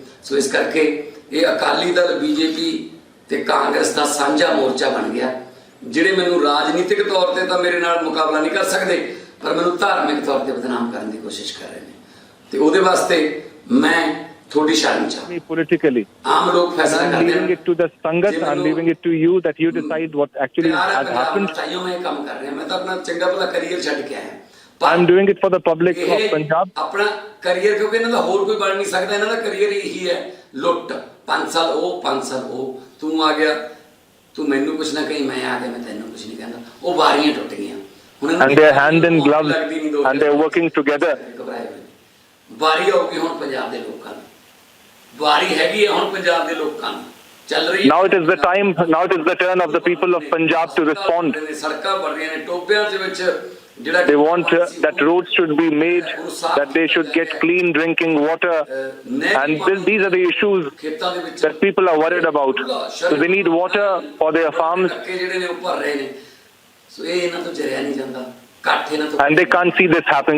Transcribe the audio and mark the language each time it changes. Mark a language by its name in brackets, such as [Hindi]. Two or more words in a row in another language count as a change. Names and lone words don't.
[Punjabi] ਸੋ ਇਸ ਕਰਕੇ ਇਹ ਅਕਾਲੀ ਦਲ, BJP ਤੇ ਕਾਂਗਰਸ ਦਾ ਸਾਂਝਾ ਮੋਰਚਾ ਬਣ ਗਿਆ। ਜਿਹੜੇ ਮੈਨੂੰ ਰਾਜਨੀਤਿਕ ਤੌਰ ਤੇ ਤਾਂ ਮੇਰੇ ਨਾਲ ਮੁਕਾਬਲਾ ਨਹੀਂ ਕਰ ਸਕਦੇ, ਪਰ ਮੈਨੂੰ ਧਾਰਮਿਕ ਤੌਰ ਤੇ ਬਦਨਾਮ ਕਰਨ ਦੀ ਕੋਸ਼ਿਸ਼ ਕਰ ਰਹੇ ਨੇ, ਤੇ ਉਹਦੇ ਵਾਸਤੇ ਮੈਂ ਥੋੜੀ ਸ਼ਰਮ ਚਾਹਾਂ। Politically, ਆਮ ਲੋਕ ਫੈਸਲਾ ਕਰਦੇ ਨੇ। [English] leaving it to the Sangat, I'm leaving it to you that you decide what actually has happened. [Punjabi] ਮੈਂ ਕੰਮ ਕਰ ਰਿਹਾ, ਮੈਂ ਤਾਂ ਆਪਣਾ ਚੰਗਾ ਭਲਾ ਕਰੀਅਰ ਛੱਡ ਕੇ ਆਇਆ। [English] I'm doing it for the public of Punjab. [Punjabi] ਆਪਣਾ ਕਰੀਅਰ, ਕਿਉਂਕਿ ਇਹਨਾਂ ਦਾ ਹੋਰ ਕੋਈ ਬਣ ਨਹੀਂ ਸਕਦਾ। ਇਹਨਾਂ ਦਾ ਕਰੀਅਰ ਇਹੀ ਹੈ, ਲੁੱਟ। 5 ਸਾਲ ਉਹ, 5 ਸਾਲ ਉਹ। ਤੂੰ ਆ ਗਿਆ, ਤੂੰ ਮੈਨੂੰ ਕੁਛ ਨਾ ਕਹੀਂ, ਮੈਂ ਆ ਗਿਆ, ਮੈਂ ਤੈਨੂੰ ਕੁਛ ਨਹੀਂ ਕਹਿੰਦਾ। ਉਹ ਵਾਰੀਆਂ ਟੁੱਟ ਗਈਆਂ ਹੁਣ। [English] And they're hand in glove and they're working together. [Punjabi] ਵਾਰੀ ਆਉਗੀ ਹੁਣ ਪੰਜਾਬ ਦੇ ਲੋਕਾਂ ਨੂੰ, ਵਾਰੀ ਹੈਗੀ ਹੈ ਹੁਣ ਪੰਜਾਬ ਦੇ ਲੋਕਾਂ ਨੂੰ। ਚੱਲ ਰਹੀ [English] Now it is the time, now it is the turn of the people of Punjab to respond. [Punjabi] ਸੜਕਾਂ ਬਣ ਰਹੀਆਂ ਨੇ, ਟੋਬਿਆਂ ਦੇ ਵਿੱਚ [English] They want that roads should be made, that they should get clean drinking water, and these are the issues that people are worried about. So they need water for their farms, and they can't see this happening.